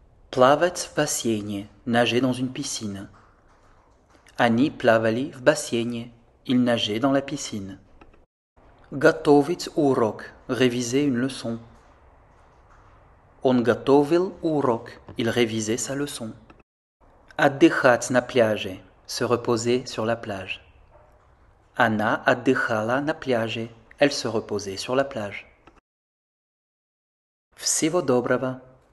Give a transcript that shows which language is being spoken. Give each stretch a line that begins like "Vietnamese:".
Russian: Плавать в бассейне,
French: nager dans une piscine.
Russian: Они плавали в бассейне,
French: ils nageaient dans la piscine.
Russian: Готовить урок,
French: réviser une leçon.
Russian: Он готовил урок,
French: il révisait sa leçon.
Russian: Отдыхать на пляже,
French: se reposer sur la plage.
Russian: Она отдыхала на пляже,
French: elle se reposait sur la plage.
Russian: Всего доброго.